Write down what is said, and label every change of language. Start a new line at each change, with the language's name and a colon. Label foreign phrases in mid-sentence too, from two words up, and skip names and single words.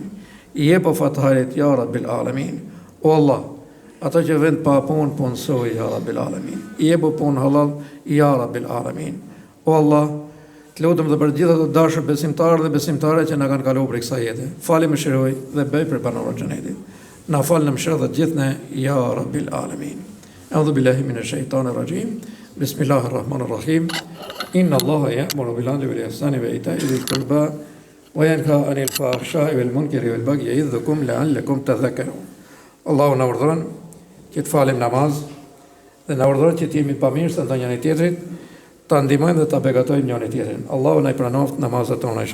Albanian: I jep fatharit
Arabic: يا رب العالمين.
Albanian: O Allah, ata që vend pa punë, punësoj
Arabic: يا رب العالمين.
Albanian: I jep punë halal
Arabic: يا رب العالمين.
Albanian: O Allah, të lutem dhe për gjithë ato dashur besimtarë dhe besimtare që na kanë kaluar për kësaj jete. Fali mëshiroj dhe bëj për banorët e xhenetit. Na fal në mëshirë dhe gjithë ne
Arabic: يا رب العالمين. أعوذ بالله من الشيطان الرجيم. بسم الله الرحمن الرحيم. إن الله يأمر بالعدل والإحسان وإيتاء ذي القربى وينهى عن الفحشاء والمنكر والبغي يعظكم لعلكم تذكرون.
Albanian: Allahu na urdhëron që të falim namaz dhe na urdhëron që të jemi pamirës ndaj njëri tjetrit, ta ndihmojmë dhe ta beqatojmë njëri tjetrin. Allahu na i pranoft namazet tona.